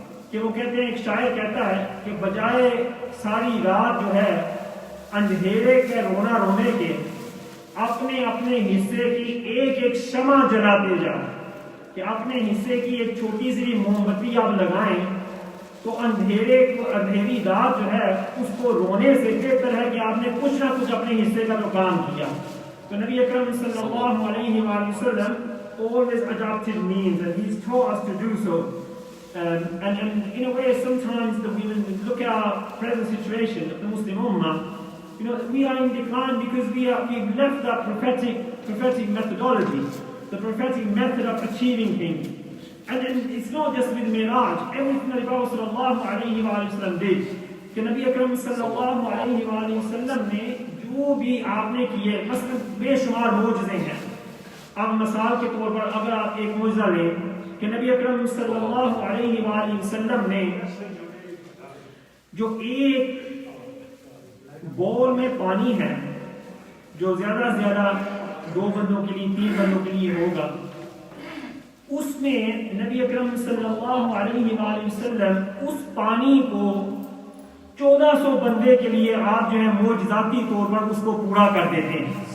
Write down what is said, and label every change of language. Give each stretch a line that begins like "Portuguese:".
Urdu: کہ وہ کہتے ہیں, ایک شاعر کہتا ہے کہ بجائے ساری رات جو ہے اندھیرے کے رونا رونے کے, اپنے اپنے حصے کی ایک ایک شمع جلاتے جاؤ. کہ اپنے حصے کی ایک چھوٹی سی موم بتی آپ لگائیں تو اندھیری رات جو ہے اس کو رونے سے بہتر ہے کہ آپ نے کچھ نہ کچھ اپنے حصے کا تو کام کیا. تو نبی اکرم صلی اللہ علیہ وآلہ وسلم
English: always adopted means, and he's taught us to do so. And in a way, sometimes the women look at our present situation of the Muslim Ummah. You know, we are in decline because we've left that prophetic methodology, the prophetic method of achieving things. And it's not just with Miraj. Everything that the Prophet sallallahu alaihi wasallam did,
Urdu: کہ نبی اکرم صلی اللہ علیہ وآلہ وسلم نے جو بھی آپ نے کیے، مثلا بے شمار معجزے ہیں. اب مثال کے طور پر اگر آپ ایک معجزہ لیں کہ نبی اکرم صلی اللہ علیہ وآلہ وسلم نے جو ایک بول میں پانی ہے جو زیادہ سے زیادہ 2 بندوں کے لیے 3 بندوں کے لیے ہوگا، اس میں نبی اکرم صلی اللہ علیہ وآلہ وسلم اس پانی کو 1400 بندے کے لیے آپ جو ہے معجزاتی طور پر اس کو پورا کر دیتے ہیں.